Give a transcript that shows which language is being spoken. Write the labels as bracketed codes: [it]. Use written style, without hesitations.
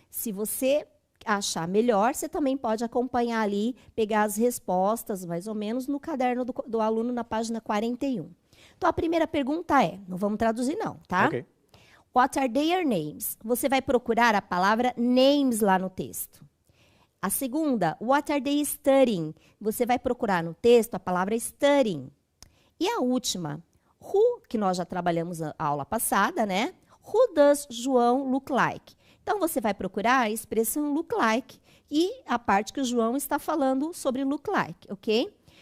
[pt] Se você achar melhor, você também pode acompanhar ali, pegar as respostas, mais ou menos, no caderno do aluno na página 41. Então, a primeira pergunta é, não vamos traduzir não, tá? Ok. [en] What are their names? [pt] Você vai procurar a palavra names lá no texto. A segunda, [en] what are they studying? [pt] Você vai procurar no texto a palavra studying. E a última, who, que nós já trabalhamos a aula passada, né? [en] Who does João look like? [pt] Então, você vai procurar a expressão look like e a parte que o João está falando sobre look like, ok?